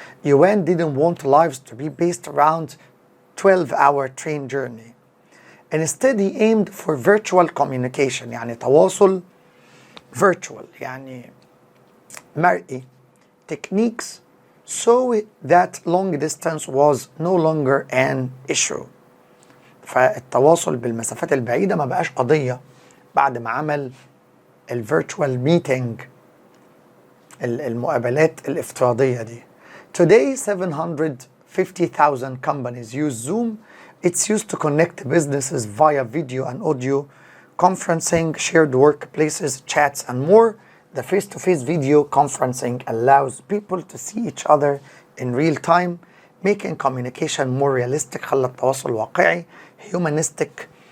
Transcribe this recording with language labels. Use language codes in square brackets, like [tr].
[en] Yuan didn't want lives to be based around 12-hour train journey. Instead he aimed for virtual communication، [ar] يعني تواصل [en] virtual [ar] يعني مرئي [en] techniques so that long distance was no longer an issue. [ar] فالتواصل بالمسافات البعيدة ما بقاش قضية بعد ما عمل الفيرتشوال ميتينج، المقابلات الافتراضية دي. [en] Today 750,000 companies use Zoom. It's used to connect businesses via video and audio, conferencing, shared workplaces, chats and more. The face-to-face video conferencing allows people to see each other in real time, making communication more realistic، [ar] خلى التواصل واقعي [en] humanistic.